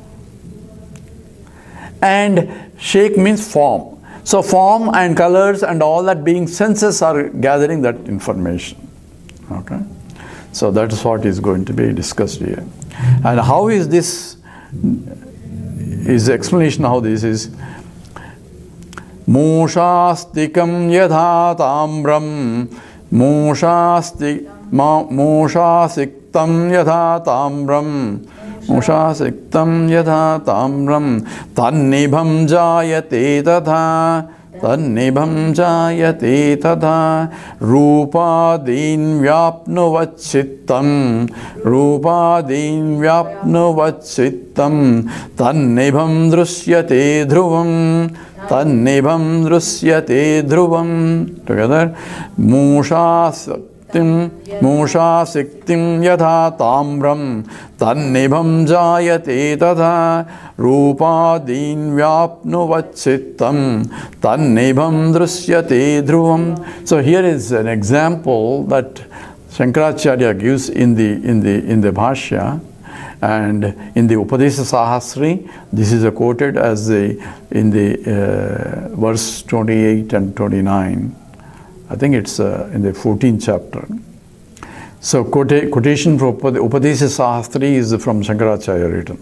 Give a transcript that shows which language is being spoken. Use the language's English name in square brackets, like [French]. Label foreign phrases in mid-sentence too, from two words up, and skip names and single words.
[English] And shape means form. So, form and colors and all that being senses are gathering that information. Okay? So, that is what is going to be discussed here. And how is this, is the explanation how this is. [Sanskrit] Moshastikam yadha tamram Moshastiktam yadha tamram Moshastiktam yadha tamram Tannibham jayate tadha Tannibham jayate tadha Rupadin vyapnuvachittam Rupadin vyapnuvachittam Tannibham drusyate dhruvam Tannibham drusyate dhruvam. Together. Moshastiktim yadha tamram Tannibham jayate tadha Rupadin vyapnuvachittam Tannibham drusyate dhruvam. [English] So here is an example that Shankaracharya gives in the Bhashya. And in the Upadesha Sahasri, this is quoted as in the verse 28 and 29. I think it's in the 14th chapter. So quotation from Upadesha Sahasri is from Shankaracharya written.